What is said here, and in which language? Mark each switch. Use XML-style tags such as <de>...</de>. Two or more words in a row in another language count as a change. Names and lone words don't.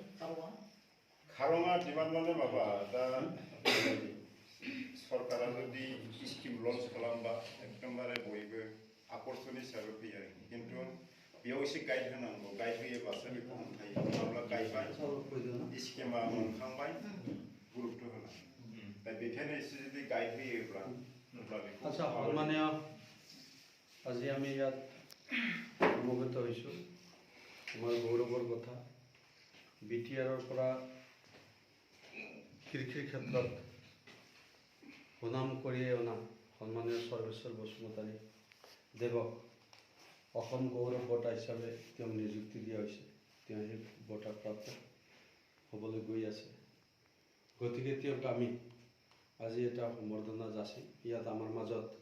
<brx>खारङा डिमान्ड माने माबा दा सरकारा जुदि</brx> <en>scheme launch</en> <brx>खालामबा एकदमबारे बयबो आकर्षण हिसाबै फैयो आरो खिन्थु बेयाव एसे गाइड होनांगौ गाइड होयोबासो बेखौ मोनखायो नङाब्ला गायबाय स्किमा मोनखांबाय गुरुत्व होना दा बेखायनो एसे जुदि गाइड होयोब्ला अब्ला बेखौ</brx> <as>আচ্ছা সন্মানীয় আজি আমি ইয়াত সমবেত হৈছোঁ আমাৰ গৌৰৱৰ কথা বিটিআৰৰ পৰা কৃষিৰ ক্ষেত্ৰত সুনাম কঢ়িয়াই অনা সন্মানীয় সৰ্বেশ্বৰ বসুমতাৰী দেৱক অসম গৌৰৱ বঁটা হিচাপে তেওঁ নিযুক্তি দিয়া হৈছে তেওঁ সেই বঁটা প্ৰাপ্ত হ'বলৈ গৈ আছে গতিকে তেওঁক আমি আজি এটা সম্বৰ্ধনা যাচি ইয়াত আমাৰ মাজত</as>